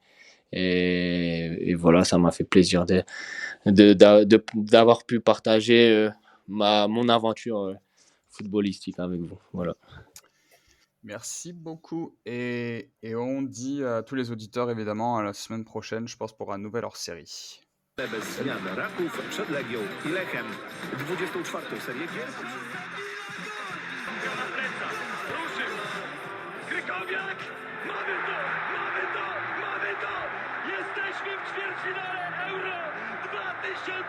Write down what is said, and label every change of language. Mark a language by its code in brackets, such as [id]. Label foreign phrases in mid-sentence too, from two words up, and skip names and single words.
[fr] Et voilà, ça m'a fait plaisir d'avoir pu partager mon aventure footballistique avec vous. Voilà. Merci beaucoup. Et on dit à tous les auditeurs, évidemment, à la semaine prochaine, je pense, pour un nouvel hors-série. [pl] Bez zmian Raków przed Legią i Lechem. 24. serię gier. Na plecach, ruszył. Krykowiak, mamy to, mamy to, mamy to. Jesteśmy w ćwierćfinale Euro 2016.